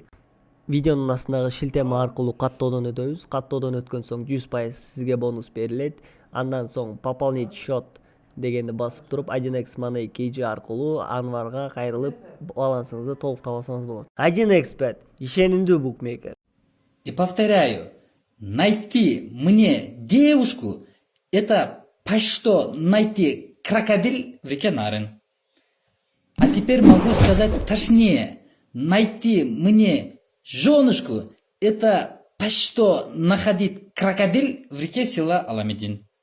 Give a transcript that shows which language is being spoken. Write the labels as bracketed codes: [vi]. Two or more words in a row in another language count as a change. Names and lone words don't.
[ky] Видеонун астындагы шилтеме аркылуу каттоодон өтөбүз. Каттоодон өткөн соң 100% сизге бонус берилет. Андан соң [ru] пополнить счет [ky] дегенди басып туруп 1x Money KG аркылуу Анварга кайрылып балансыңызды толуктап алсаңыз болот. 1xbet ишенимдүү букмекер. [ru] И повторяю, найти мне девушку – это почти что найти крокодил в реке Нарын. А теперь могу сказать точнее, найти мне женушку – это почти что находить крокодил в реке села Аламедин.